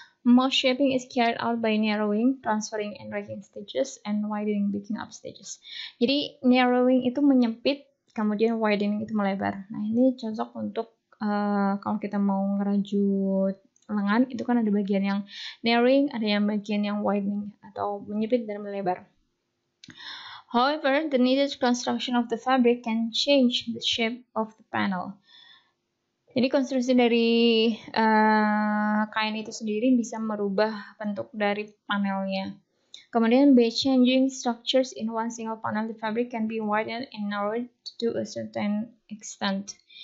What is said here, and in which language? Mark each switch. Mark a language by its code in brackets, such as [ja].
[en] Most shaping is carried out by narrowing, transferring and raking stages, and widening, picking up stages. [id] Jadi narrowing itu menyempit, kemudian widening itu melebar. Nah ini cocok untuk kalau kita mau ngerajut lengan, itu kan ada bagian yang narrowing, ada yang bagian yang widening atau menyempit dan melebar. [en] However, the needed construction of the fabric can change the shape of the panel. [id] Jadi konstruksi dari kain itu sendiri bisa merubah bentuk dari panelnya. Kemudian [en] by changing structures in one single panel, the fabric can be widened and narrowed to a certain extent.